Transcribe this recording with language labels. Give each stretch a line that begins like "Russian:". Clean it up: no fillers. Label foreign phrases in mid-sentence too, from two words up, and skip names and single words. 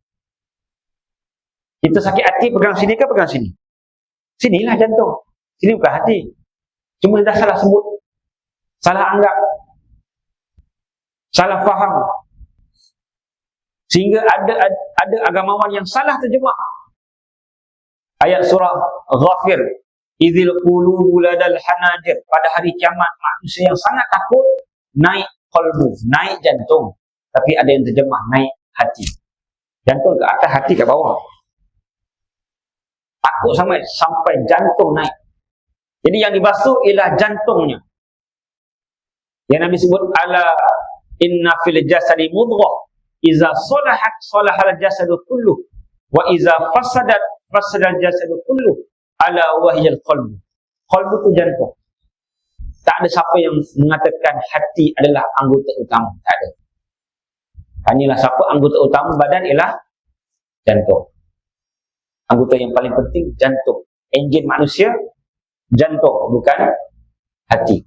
Malay: Kita sakit hati pegang sini ke pegang sini? Sinilah jantung. Sini bukan hati. Cuma dah salah sebut, salah anggap, salah faham. Sehingga ada agamawan yang salah terjemah ayat surah Ghafir,
Arabic: إذ القلوب لدى الحناجر.
Malay: Pada hari kiamat manusia yang sangat takut naik qalbu, naik jantung. Tapi ada yang terjemah naik hati. Jantung ke atas, hati ke bawah. Takut sampai jantung naik. Jadi yang dibasuh ialah jantungnya. Yang Nabi sebut,
Arabic: ألا إن في الجسد مضغة إذا صلحت صلح الجسد كله وإذا فسدت فسد الجسد كله ألا وهي القلب.
Malay: Qalbu tu jantung. Tak ada siapa yang mengatakan hati adalah anggota utama. Tak ada. Tanyalah siapa anggota utama badan ialah jantung. Anggota yang paling penting jantung. Enjin manusia jantung, bukan hati.